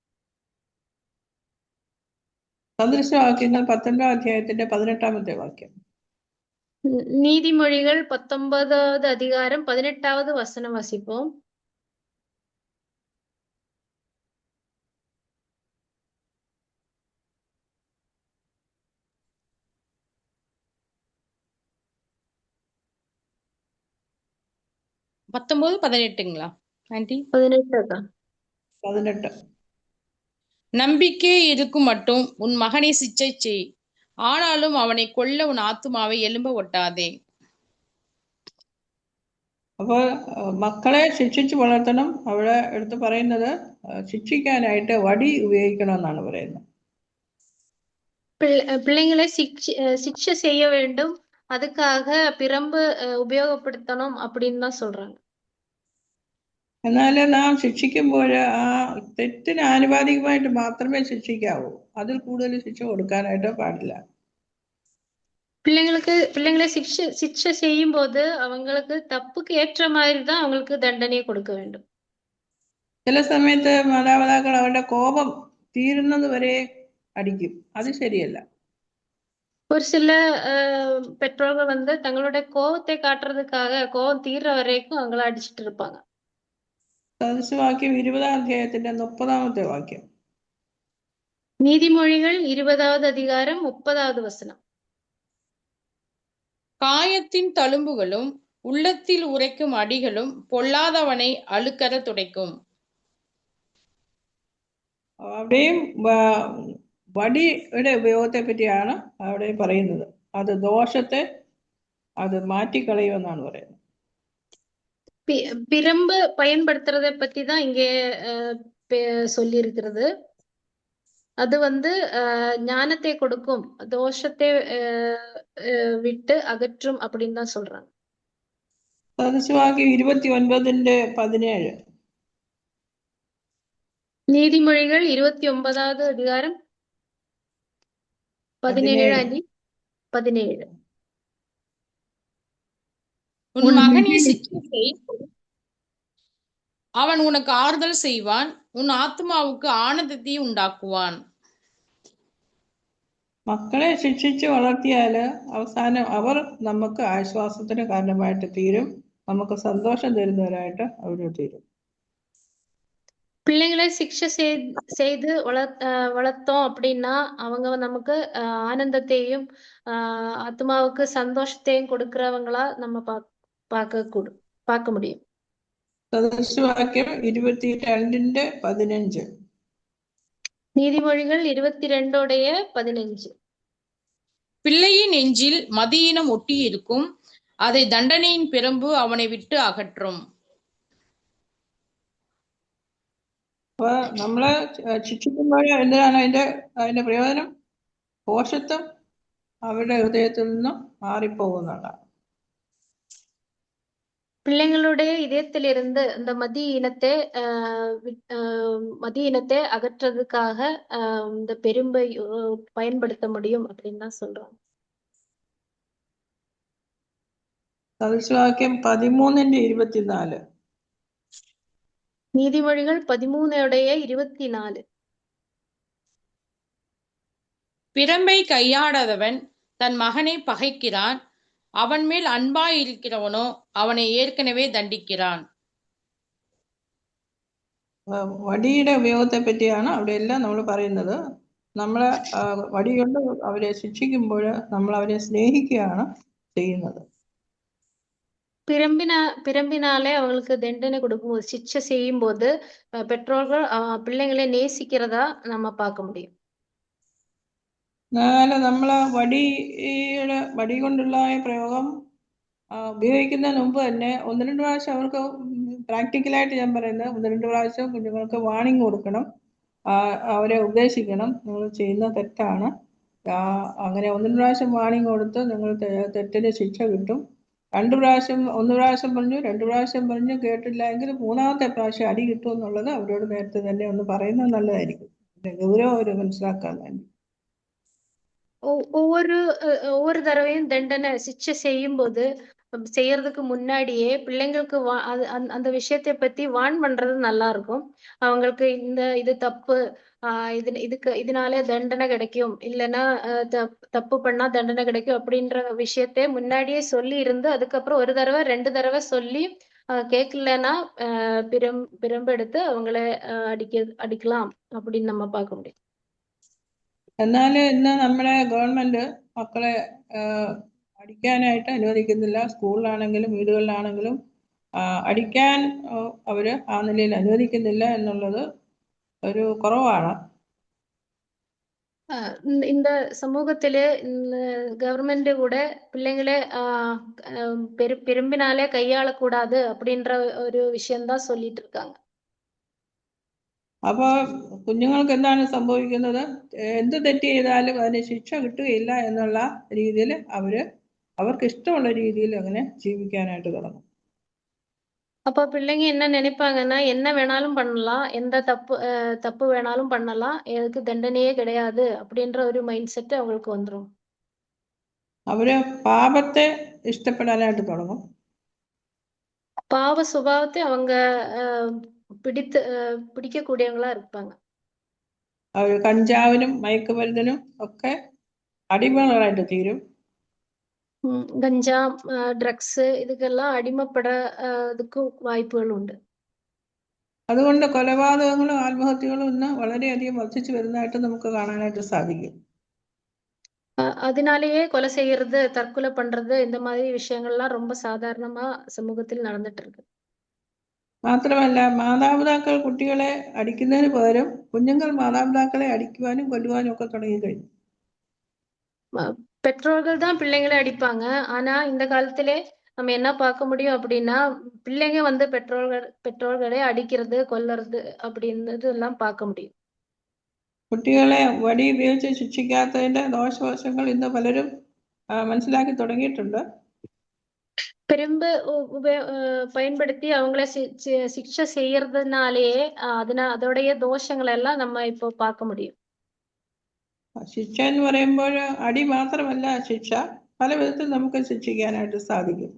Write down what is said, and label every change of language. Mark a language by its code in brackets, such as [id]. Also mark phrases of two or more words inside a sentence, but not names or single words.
[ml] സദൃശവാക്യങ്ങൾ 19 അധ്യായത്തിന്റെ 18ാമത്തെ വാക്യം. [ta] நீதிமொழிகள் 19வது அதிகாரம் 18வது வசனம் வாசிப்போம். பத்தொன்பது 18ங்களா ஆண்டி? 18. நம்பிக்கை இருக்கும் மட்டும் உன் மகனை சிச்சை செய், ஆனாலும் அவனை கொல்ல உன் ஆத்துமாவை எலும்ப ஒட்டாதே. [ml] അപ്പൊ മക്കളെ ശിക്ഷിച്ച് വളർത്തണം. അവിടെ എടുത്ത് പറയുന്നത് ശിക്ഷിക്കാനായിട്ട് വടി ഉപയോഗിക്കണം എന്നാണ് പറയുന്നത്. [ta] பிள்ளைங்களை சிக்ஷை செய்ய வேண்டும், அதுக்காக பிரம்பு உபயோகப்படுத்தணும் அப்படின்னு தான் சொல்றாங்க. [ml] എന്നാൽ നാം ശിക്ഷിക്കുമ്പോൾ ആ തെറ്റിന് ആനുപാതികമായിട്ട് മാത്രമേ ശിക്ഷിക്കാവൂ. അതിൽ കൂടുതൽ ശിക്ഷ കൊടുക്കാനായിട്ട് പാടില്ല. [ta] பிள்ளைங்களை சிக்ஷை செய்யும் போது அவங்களுக்கு தப்புக்கு ஏற்ற மாதிரி தான் அவங்களுக்கு தண்டனையை கொடுக்க வேண்டும். [ml] ചില സമയത്ത് മാതാപിതാക്കൾ അവരുടെ കോപം തീരുന്നത് വരെ അടിക്കും. അത് ശരിയല്ല. [ta] ஒரு சில பெற்றோர்கள் தங்களுடைய கோபத்தை காட்டுறதுக்காக கோபம் தீர்ற வரைக்கும் அவங்கள அடிச்சுட்டு இருப்பாங்க. [ml] സദൃശവാക്യം 20ാം അധ്യായത്തിന്റെ 30ാമത്തെ വാക്യം. [ta] நீதிமொழிகள் 20வது அதிகாரம் 30வது வசனம். காயத்தின் தழும்புகளும் உள்ளத்தில் உரைக்கும் அடிகளும் பொல்லாதவனை அழுக்கற துடைக்கும். [ml] അവിടെയും വടിയുടെ ഉപയോഗത്തെ പറ്റിയാണ് അവിടെ പറയുന്നത്. അത് ദോഷത്തെ അത് മാറ്റിക്കളയുമെന്നാണ് പറയുന്നത്. [ta] பிரம்பு பயன்படுத்துறதை பத்தி தான் இங்கே சொல்லி இருக்கிறது. அது ஞானத்தை கொடுக்கும், தோஷத்தை விட்டு அகற்றும் அப்படின்னு தான் சொல்றாங்க. [ml] സദൃശവാക്യം 29:17. [ta] நீதிமொழிகள் 29வது அதிகாரம் 17. உன் மகனை சிக்ஷை செய், அவன் உனக்கு ஆறுதல் செய்வான், உன் ஆத்மாவுக்கு ஆனந்தத்தை ഉണ്ടാക്കുവാൻ. [ml] മക്കളെ ശിക്ഷിച്ച് വളർത്തിയാല് അവസാനം അവർ നമുക്ക് ആശ്വാസത്തിന് കാരണമായിട്ട് തീരും, നമുക്ക് സന്തോഷം തരുന്നവരായിട്ട് അവർ തീരും. [ta] பிள்ளைங்களை சிக்ஷை செய்து வளர்த்தோம் அப்படின்னா அவங்க நமக்கு ஆனந்தத்தையும் ஆத்மாவுக்கு சந்தோஷத்தையும் கொடுக்கிறவங்களா நம்ம பார்க்க முடியும். [ml] സദൃശവാക്യം 22:15. [ta] நீதிமொழிகள் 22:15. பிள்ளையின் நெஞ்சில் மதியினம் ஒட்டியிருக்கும், அதை தண்டனையின் பிரம்பு அவனை விட்டு அகற்றும். [ml] അപ്പൊ നമ്മളെ ശിക്ഷിക്കുമ്പോൾ എന്തിനാണ് അതിന്റെ പ്രയോജനം? പോഷത്വം അവരുടെ ഹൃദയത്തിൽ നിന്നും മാറിപ്പോകുന്നതാണ്. [ta] பிள்ளைங்களுடைய இதயத்திலிருந்து அந்த மதிய இனத்தை அகற்றதுக்காக இந்த பெரும்பை பயன்படுத்த முடியும் அப்படின்னு தான் சொல்றோம். [ml] സദൃശവാക്യം 13:24. [ta] நீதிமொழிகள் 13:24. பிரம்பை கையாடாதவன் தன் மகனை பகைக்கிறான், அவன் மேல் அன்பாயிருக்கிறவனோ அவனை ஏற்கனவே தண்டிக்கிறான். [ml] വടിയുടെ ഉപയോഗത്തെ പറ്റിയാണ് അവിടെ എല്ലാം നമ്മൾ പറയുന്നത്. നമ്മളെ വടി കൊണ്ട് അവരെ ശിക്ഷിക്കുമ്പോൾ നമ്മൾ അവരെ സ്നേഹിക്കുകയാണ് ചെയ്യുന്നത്. [ta] பிரம்பினாலே அவங்களுக்கு தண்டனை கொடுக்கும்போது, சிக்ஷை செய்யும் போது பெற்றோர்கள் பிள்ளைங்களை நேசிக்கிறதா நம்ம பார்க்க முடியும். [ml] എന്നാൽ നമ്മളെ വടി കൊണ്ടുള്ള പ്രയോഗം ഉപയോഗിക്കുന്നതിന് മുമ്പ് തന്നെ 1-2 പ്രാവശ്യം അവർക്ക് പ്രാക്ടിക്കലായിട്ട് ഞാൻ പറയുന്നത് 1-2 പ്രാവശ്യം കുഞ്ഞുങ്ങൾക്ക് വാണിംഗ് കൊടുക്കണം, അവരെ ഉപദേശിക്കണം, നിങ്ങൾ ചെയ്യുന്ന തെറ്റാണ്. അങ്ങനെ 1 പ്രാവശ്യം വാണിംഗ് കൊടുത്ത് നിങ്ങൾ തെറ്റിന് ശിക്ഷ കിട്ടും. 1 പ്രാവശ്യം പറഞ്ഞു, 2 പ്രാവശ്യം പറഞ്ഞു, കേട്ടില്ല എങ്കിൽ 3-ാമത്തെ പ്രാവശ്യം അടി കിട്ടും എന്നുള്ളത് അവരോട് നേരത്തെ തന്നെ ഒന്ന് പറയുന്നത് നല്ലതായിരിക്കും, ഗൗരവം അവർ മനസ്സിലാക്കാൻ വേണ്ടി. [ta] ஒவ்வொரு தடவையும் தண்டனை சிக்ஷை செய்யறதுக்கு முன்னாடியே பிள்ளைங்களுக்கு அந்த விஷயத்தை பத்தி வான் பண்றது நல்லா இருக்கும். அவங்களுக்கு இது தப்பு, இதனாலே தண்டனை கிடைக்கும், இல்லைன்னா தப்பு பண்ணா தண்டனை கிடைக்கும் அப்படின்ற விஷயத்தை முன்னாடியே சொல்லி இருந்து அதுக்கப்புறம் 1 தடவை 2 தடவை சொல்லி கேட்கலன்னா பிரம்பெடுத்து அவங்கள அடிக்கலாம் அப்படின்னு நம்ம பார்க்க முடியும். [ml] എന്നാൽ ഇന്ന് നമ്മുടെ ഗവൺമെന്റ് മക്കളെ അടിക്കാനായിട്ട് അനുവദിക്കുന്നില്ല. സ്കൂളിലാണെങ്കിലും വീടുകളിലാണെങ്കിലും അടിക്കാൻ അവര് ആ നിലയിൽ അനുവദിക്കുന്നില്ല എന്നുള്ളത് ഒരു കുറവാണ്. [ta] இந்த சமூகத்தில கவர்மெண்ட் கூட பிள்ளைங்களே பெரும்பினாலே கையாளக்கூடாது அப்படின்ற ஒரு விஷயம்தான் சொல்லிட்டு இருக்காங்க. [ml] അപ്പൊ കുഞ്ഞുങ്ങൾക്ക് എന്താണ് സംഭവിക്കുന്നത്? എന്ത് തെറ്റ് ചെയ്താലും അതിന് ശിക്ഷ കിട്ടുകയില്ല എന്നുള്ള രീതിയിൽ അവർക്ക് ഇഷ്ടമുള്ള രീതിയിൽ അങ്ങനെ ജീവിക്കാനായിട്ട് തുടങ്ങും. [ta] அப்ப பிள்ளைங்க என்ன நினைப்பாங்கன்னா, என்ன வேணாலும் பண்ணலாம், எந்த தப்பு வேணாலும் பண்ணலாம், எதுக்கு தண்டனையே கிடையாது அப்படின்ற ஒரு [en] mind set [ta] அவங்களுக்கு வந்துடும். [ml] അവര് പാപത്തെ ഇഷ്ടപ്പെടാനായിട്ട് തുടങ്ങും. [ta] பாவ சுபாவத்தை அவங்க பிடிக்கக்கூடியவங்களா இருப்பாங்க. [ml] അവർ കഞ്ചാവിനും മയക്കുമരുന്നിനും ഒക്കെ അടിമകളായിട്ട് തീരും. [ta] கஞ்சா, ட்ரக்ஸ் இதொக்கெல்லாம் அடிமைப்படாதுக்கு வாய்ப்பகளுண்டு. [ml] അതുകൊണ്ട് കൊലപാതകങ്ങളും ആത്മഹത്യകളും ഇന്ന് വളരെയധികം വർദ്ധിച്ചു വരുന്നതായിട്ട് നമുക്ക് കാണാനായിട്ട് സാധിക്കും. [ta] அதனாலேயே கொலை செய்யறது, தற்கொலை பண்றது, இந்த மாதிரி விஷயங்கள்லாம் ரொம்ப சாதாரணமா சமூகத்தில் நடந்துட்டு இருக்கு. [ml] മാത്രമല്ല മാതാപിതാക്കൾ കുട്ടികളെ അടിക്കുന്നതിന് പകരം കുഞ്ഞുങ്ങൾ മാതാപിതാക്കളെ അടിക്കുവാനും കൊല്ലുവാനും ഒക്കെ തുടങ്ങിക്കഴിഞ്ഞു. [ta] பெற்றோர்கள் தான் பிள்ளைங்களை அடிப்பாங்க. ஆனா இந்த காலத்திலே நம்ம என்ன பார்க்க முடியும் அப்படின்னா, பிள்ளைங்க பெற்றோர்களை அடிக்கிறது, கொல்லுறது அப்படின்றது எல்லாம் பார்க்க முடியும். [ml] കുട്ടികളെ വടി ഉപയോഗിച്ച് ശിക്ഷിക്കാത്തതിന്റെ ദോഷവശങ്ങൾ ഇന്ന് പലരും മനസ്സിലാക്കി തുടങ്ങിയിട്ടുണ്ട്. [ta] பெரும்பு பயன்படுத்தி அவங்கள சிக்ஷை செய்யறதுனாலேயே அதோடைய தோஷங்கள் எல்லாம் நம்ம இப்போ பார்க்க முடியும். [ml] ശിക്ഷ എന്ന് പറയുമ്പോൾ അടി മാത്രമല്ല ശിക്ഷ, പല വിധത്തിൽ നമുക്ക് ശിക്ഷിക്കാനായിട്ട് സാധിക്കും.